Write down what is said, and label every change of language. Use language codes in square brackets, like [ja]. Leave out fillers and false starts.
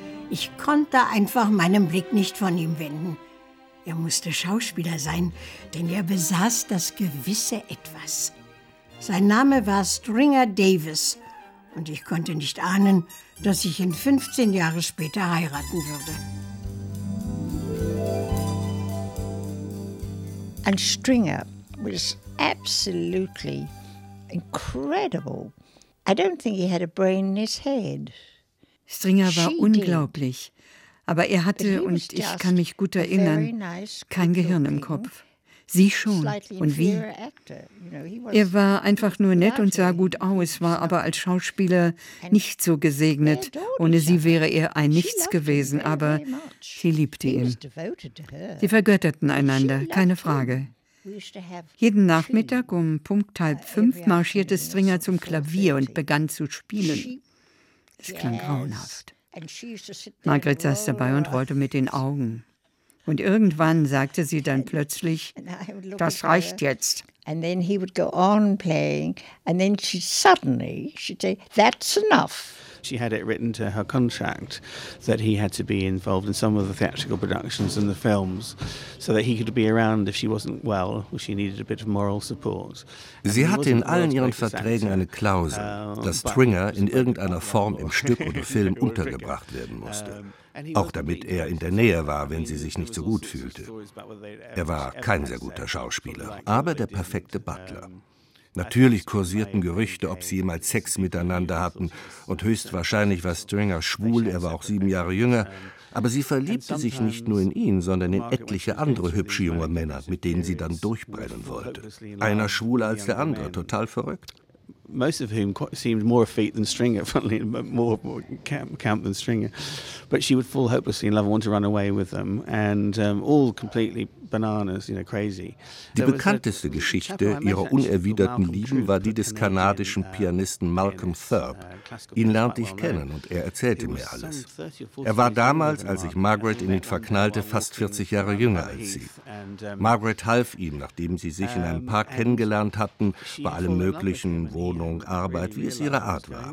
[de] Ich konnte einfach meinen Blick nicht von ihm wenden. Er musste Schauspieler sein, denn er besaß das gewisse Etwas. Sein Name war Stringer Davis und ich konnte nicht ahnen, dass ich ihn 15 Jahre später heiraten würde. [en] And Stringer was absolutely incredible. I don't think he had a brain in his head. [de] Stringer war unglaublich, aber er hatte, und ich kann mich gut erinnern, kein Gehirn im Kopf. Sie schon. Und wie? Er war einfach nur nett und sah gut aus, war aber als Schauspieler nicht so gesegnet. Ohne sie wäre er ein Nichts gewesen, aber sie liebte ihn. Sie vergötterten einander, keine Frage. Jeden Nachmittag um punkt 4:30 marschierte Stringer zum Klavier und begann zu spielen. Es klang grauenhaft. Margaret saß dabei und rollte mit den Augen. Und irgendwann sagte sie dann plötzlich, das reicht jetzt. [en] And then he would go on playing and then she suddenly she'd say that's enough. She had it written to her contract that he had to be involved in some of the theatrical productions and the films so that he could be around if she wasn't well or she needed a bit of moral support. [de] Sie hatte in allen ihren Verträgen eine Klausel, dass Stringer in irgendeiner Form im Stück oder Film untergebracht werden musste. Auch damit er in der Nähe war, wenn sie sich nicht so gut fühlte. Er war kein sehr guter Schauspieler, aber der perfekte Butler. Natürlich kursierten Gerüchte, ob sie jemals Sex miteinander hatten. Und höchstwahrscheinlich war Stringer schwul, er war auch 7 Jahre jünger. Aber sie verliebte sich nicht nur in ihn, sondern in etliche andere hübsche junge Männer, mit denen sie dann durchbrennen wollte. Einer schwuler als der andere, total verrückt. [en] Most of whom seemed more effete than Stringer, funnily, more camp than Stringer. But she would fall hopelessly in love and want to run away with them. And all completely bananas, you know, crazy. [de] Die bekannteste Geschichte ihrer unerwiderten Lieben war die des kanadischen Pianisten Malcolm Thurb. Ihn lernte ich kennen und er erzählte mir alles. Er war damals, als ich Margaret in ihn verknallte, fast 40 Jahre jünger als sie. Margaret half ihm, nachdem sie sich in einem Park kennengelernt hatten, bei allem möglichen, Wohnung, Arbeit, wie es ihre Art war.